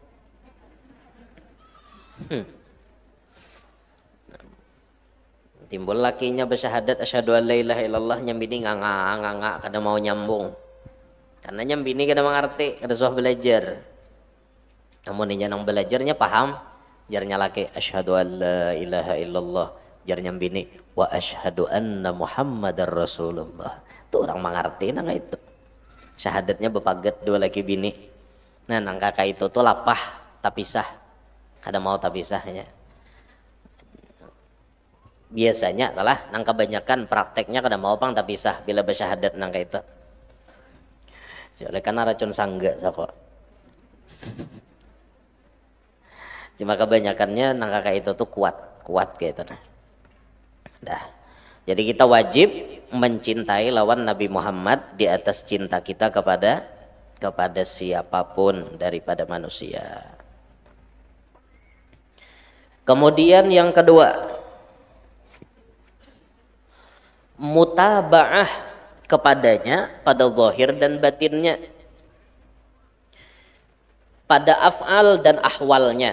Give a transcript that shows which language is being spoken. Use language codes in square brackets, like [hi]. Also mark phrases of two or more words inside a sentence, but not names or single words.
[bjn] Timbul lakinya bersyahadat [ar] أشهد أن لا إله إلا الله, [bjn] nyambini nganga kada mau nyambung. Karena nyambini kada mengerti, kada suah belajar. Namun ini yang belajarnya paham, jarnya laki [ar] أشهد أن لا إله إلا الله, [bjn] jarnya bini [ar] وأشهد أن محمدا رسول الله. [bjn] Itu orang mengerti nang itu. Syahadatnya bepaget dua laki bini. Nah nang kakak itu tuh lapah tapisah. Kada mau tapisahnya. Biasanya kalah nang kebanyakan prakteknya kada mau pang tapisah bila bersyahadat nang itu. Oleh karena racun sangga sako. Cuma kebanyakannya nang kakak itu tuh kuat gitu nah. Dah. Jadi kita wajib mencintai lawan Nabi Muhammad di atas cinta kita kepada siapapun daripada manusia. [id] Kemudian yang kedua, mutaba'ah kepadanya pada zahir dan batinnya, pada af'al dan ahwalnya.